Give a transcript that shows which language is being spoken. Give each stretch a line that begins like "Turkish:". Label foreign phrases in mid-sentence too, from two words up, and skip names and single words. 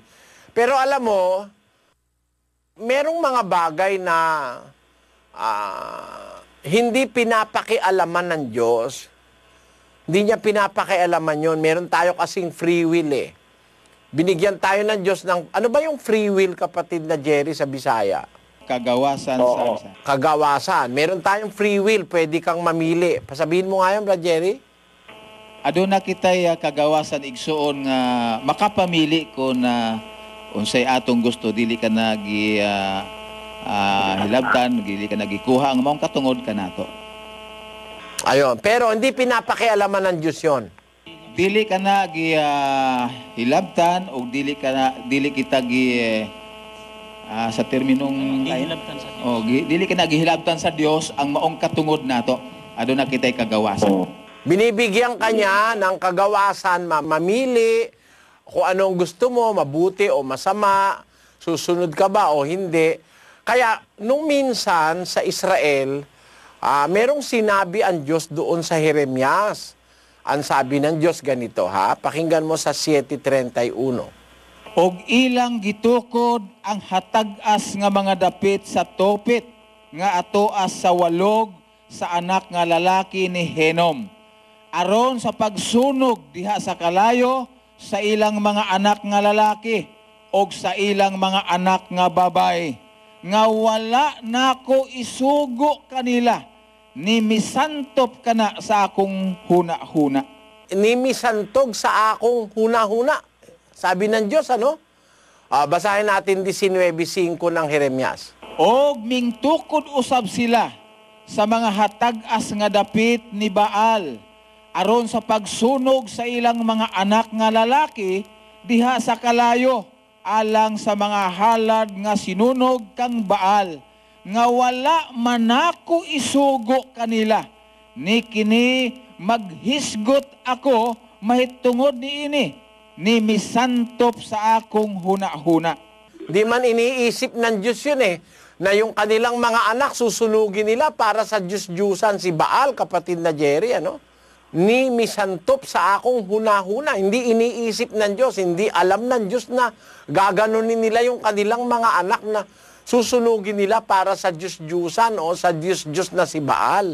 Filipino: Pero alam mo, merong mga bagay na hindi pinapakialaman ng Diyos. Hindi niya pinapakialaman yun. Meron tayo kasing
English: free will
Filipino: eh. Binigyan tayo ng Diyos ng... Ano ba yung
English: free will,
Filipino: kapatid na Jerry, sa Bisaya?
Cebuano: Kagawasan.
Filipino: Kagawasan. Meron tayong
English: free will.
Filipino: Pwede kang mamili. Pasabihin mo nga yun, Brad Jerry.
Cebuano: Aduna kitay kagawasan igsuon nga makapamili ko na unsay atong gusto, dili ka hilabtan, dili ka nagikuha ang maong katungod ka nato.
Filipino: Ayun, pero hindi pinapakialaman ng Diyos yon.
Cebuano: Dili ka hilabtan o dili kita sa terminong dili ka gihilabtan sa Dios ang maong katungod nato. Aduna kitay kagawasan.
Filipino: Binibigyan ka niya ng kagawasan, mamili kung anong gusto mo, mabuti o masama, susunod ka ba o hindi. Kaya, nung minsan sa Israel, merong sinabi ang Diyos doon sa Jeremias. Ang sabi ng Diyos ganito, pakinggan mo sa 7:31.
Cebuano: Og ilang gitukod ang hatag-as nga mga dapit sa topit, nga atoas sa walog sa anak nga lalaki ni Henom. Aron sa pagsunog diha sa kalayo sa ilang mga anak nga lalaki og sa ilang mga anak nga babae, nga wala nako isugo kanila, ni misantop kana sa akong huna-huna. Ni misantog sa akong huna-huna.
Filipino: Sabi ng Diyos, basahin natin 19:5 ng Jeremias.
Cebuano: Og mingtukod usab sila sa mga hatag-as nga dapit ni Baal, aron sa pagsunog sa ilang mga anak nga lalaki diha sa kalayo, alang sa mga halad nga sinunog kang Baal, nga wala manako isugo kanila, ni kini maghisgot ako mahitungod niini, ni misantop sa akong huna-huna.
Filipino: Di man iniisip ng Diyos yun na yung kanilang mga anak susunugin nila para sa Diyos-Diyusan si Baal, kapatid na Jerry,
Cebuano: ni misantop sa akong huna-huna.
Filipino: Hindi iniisip ng Diyos, hindi alam ng Diyos na gaganunin nila yung kanilang mga anak na susunugin nila para sa Diyos-Diyusan o sa Diyos-Diyos na si Baal.